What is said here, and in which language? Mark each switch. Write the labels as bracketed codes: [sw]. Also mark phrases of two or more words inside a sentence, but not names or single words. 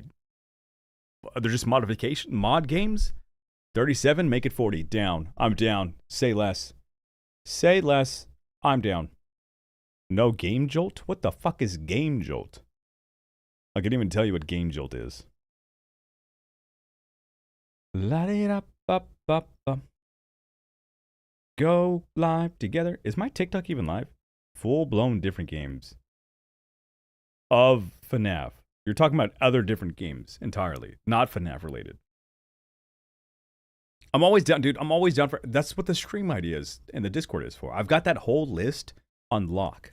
[en] They're just mod games. 37, make it 40. Down. I'm down. Say less. Say less. I'm down. No Game Jolt? What the fuck is Game Jolt? I can't even tell you what Game Jolt is. La-di-da-ba-ba-ba. Go live together. Is my TikTok even live? Full-blown different games of FNAF. You're talking about other different games entirely, not FNAF related. I'm always down, dude. I'm always down for. That's what the stream ideas and the Discord is for. I've got that whole list on lock.